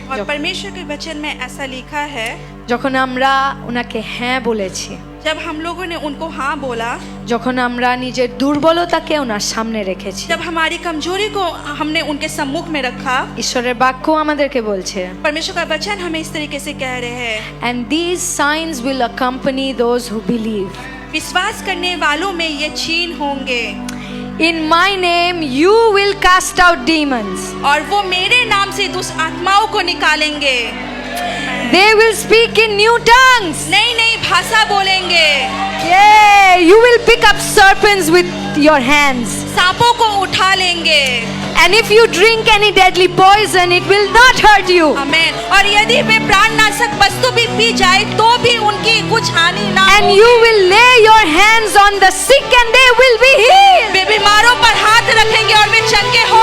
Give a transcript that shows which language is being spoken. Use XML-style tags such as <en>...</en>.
<hi>और परमेश्वर के वचन में ऐसा लिखा है,</hi> <bn>যখন আমরা ওনাকে হ্যাঁ বলেছি,</bn> <hi>जब हम लोगों ने उनको हाँ बोला,</hi> <bn>যখন আমরা নিজের দুর্বলতাকে ওনার সামনে রেখেছি,</bn> <hi>जब हमारी कमजोरी को हमने उनके सम्मुख में रखा,</hi> <bn>ঈশ্বরের বাক্য আমাদেরকে বলছে,</bn> <hi>परमेश्वर का वचन हमें इस तरीके से कह रहे हैं,</hi> <en>and these signs will accompany those who believe.</en> <hi>विश्वास करने वालों में ये चिन्ह होंगे,</hi> <en>In my name you will cast out demons.</en> <hi>और वो मेरे नाम से दुष्ट आत्माओं को निकालेंगे,</hi> <en>They will speak in new tongues.</en> <hi>नई नई भाषा बोलेंगे,</hi> <en>Yeah, you will pick up serpents with your hands.</en> <hi>सांपों को उठा लेंगे,</hi> <en>And if you drink any deadly poison, it will not hurt you.</en> <hi>आमेन। और यदि वे प्राणनाशक वस्तु भी पी जाए तो भी उनकी कुछ हानि ना</hi> <en>And</en> <hi>हो।</hi> <en>you will lay your hands on the sick and they will be healed.</en> <hi>वे बीमारों पर हाथ रखेंगे और वे चंगे हो</hi>